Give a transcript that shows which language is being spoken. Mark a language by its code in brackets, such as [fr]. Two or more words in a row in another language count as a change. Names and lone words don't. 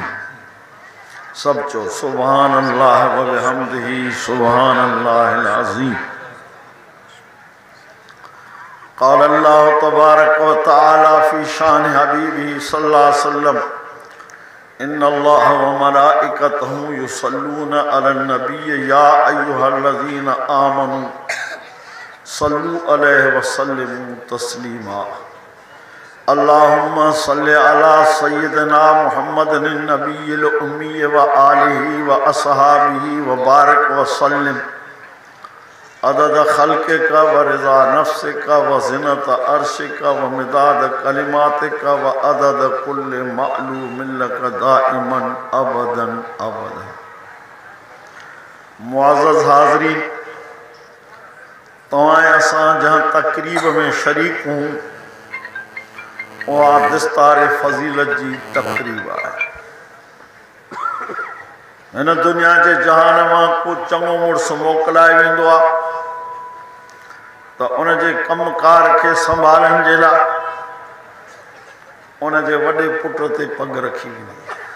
[ar] सब चो سبحان الله وبحمده سبحان الله العظيم. قال الله تبارك وتعالى في شأن حبيبه صلى الله عليه وسلم إن الله وملائكته يصلون على النبي يا أيها الذين آمنوا صلوا عليه وسلموا تسليما. اللهم صل على سيدنا محمد النبي الأمي وآله وأصحابه وبارك وسلم عدد خلقك ورضا نفسك وزنة عرشك ومداد كلماتك وعدد كل معلوم لك دائما أبدا أبدا. [sd] मुअज़्ज़ज़ हाज़रीन, तवां असां जहाँ तक़रीब में शरीक हूँ उहा दिस्तार फ़ज़ीलत जी तक़रीब आहे. हिन दुनिया जे जहान मां को चङो मुड़ुसु मोकिलाए वेंदो आहे त उन जे कमकार खे संभालण जे लाइ उन जे वॾे पुट ते पग रखी वेंदी आहे.